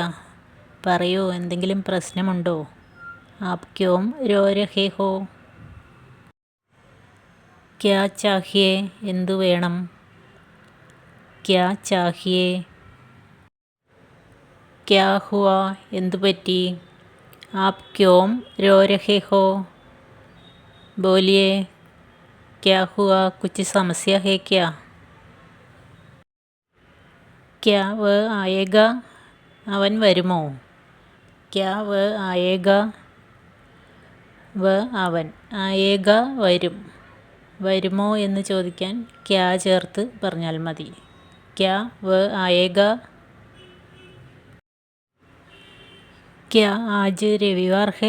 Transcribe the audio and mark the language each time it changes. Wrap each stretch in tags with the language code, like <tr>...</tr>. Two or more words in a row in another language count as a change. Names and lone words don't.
<ml>പറയൂ, എന്തെങ്കിലും പ്രശ്നമുണ്ടോ?</ml> <hi>आप क्यों रो रहे हो? क्या चाहिए</hi> <ml>എന്തു വേണം.</ml> <hi>क्या चाहिए? क्या हुआ</hi> <ml>എന്തു പറ്റി.</ml> <hi>आप क्यों रो रहे हो? बोलिए, क्या हुआ? कुछ समस्या है क्या? क्या वह आएगा?</hi> <ml>അവൻ വരുമോ?</ml> <hi>क्या वह आएगा?</hi> <ml>അവൻ. ആയേഗ വരും. വരുമോ എന്ന് ചോദിക്കാൻ ക്യാ ചേർത്ത് പറഞ്ഞാൽ മതി.</ml> <hi>क्या आएगा? क्या आज रविवार है?</hi>